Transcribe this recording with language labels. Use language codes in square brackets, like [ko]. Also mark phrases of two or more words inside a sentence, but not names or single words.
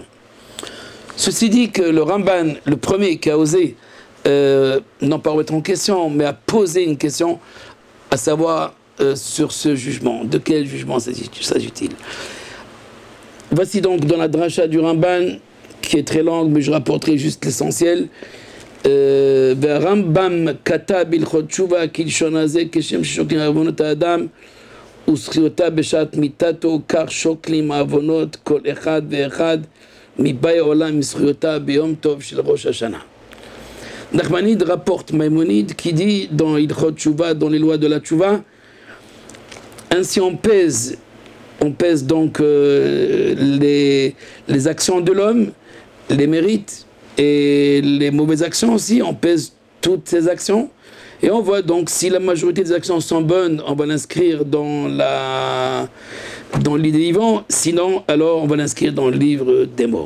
[fr] Ceci dit que le Ramban, le premier qui a osé, non pas remettre en question, mais a posé une question, à savoir sur ce jugement. De quel jugement s'agit-il? Voici donc dans la dracha du Ramban, qui est très longue, mais je rapporterai juste l'essentiel. [he] והרמב"ם כתב בהלכות תשובה כלשון הזה כשם ששוקלים עוונות האדם וזכיותיו בשעת מיתתו כך שוקלים העוונות כל אחד ואחד מבאי העולם מזכויותיו ביום טוב של ראש השנה. [fr] Nachmanide rapporte Maïmonide qui dit dans [he] הלכות תשובה, [fr] dans les lois de la Tchouva, ainsi on pèse donc les actions de l'homme, les mérites et les mauvaises actions aussi, on pèse toutes ces actions, Et on voit donc si la majorité des actions sont bonnes, on va l'inscrire dans l'idée vivant, sinon alors on va l'inscrire dans le livre des morts.